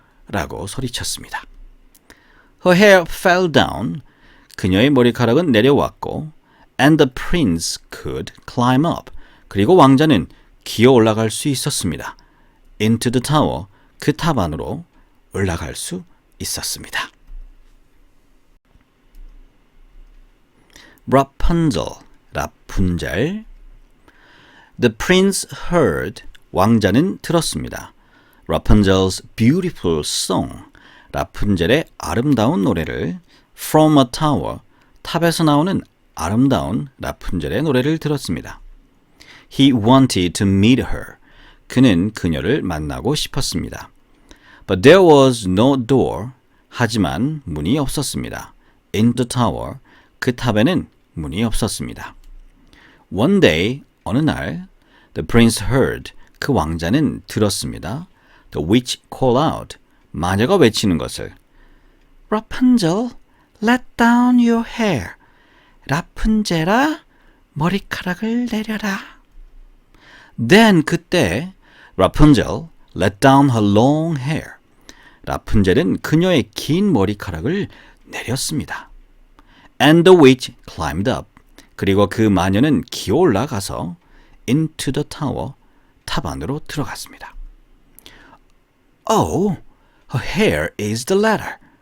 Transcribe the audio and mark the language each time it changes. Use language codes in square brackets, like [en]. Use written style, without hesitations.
[ko] 라고 소리쳤습니다. [en] Her hair fell down. [ko] 그녀의 머리카락은 내려왔고 [en] and the prince could climb up. [ko] 그리고 왕자는 기어 올라갈 수 있었습니다. [en] Into the tower. [ko] 그 탑 안으로 올라갈 수 있었습니다. Rapunzel, 라푼젤. [en] The prince heard. [ko] 왕자는 들었습니다. [en] Rapunzel's beautiful song. [ko] 라푼젤의 아름다운 노래를 [en] from a tower. [ko] 탑에서 나오는 아름다운 라푼젤의 노래를 들었습니다. [en] He wanted to meet her. [ko] 그는 그녀를 만나고 싶었습니다. [en] But there was no door. [ko] 하지만 문이 없었습니다. [en] In the tower, [ko] 그 탑에는 문이 없었습니다. [en] One day, [ko] 어느 날, [en] the prince heard, [ko] 그 왕자는 들었습니다. [en] The witch call out, [ko] 마녀가 외치는 것을. [en] Rapunzel, let down your hair. [ko] 라푼젤아, 머리카락을 내려라. [en] Then, 그때, Rapunzel let down her long hair. [ko] 라푼젤은 그녀의 긴 머리카락을 내렸습니다. [en] And the witch climbed up. [ko] 그리고 그 마녀는 기어 올라가서 [en] into the tower, [ko] 탑 안으로 들어갔습니다. [en] Oh, her hair is the ladder.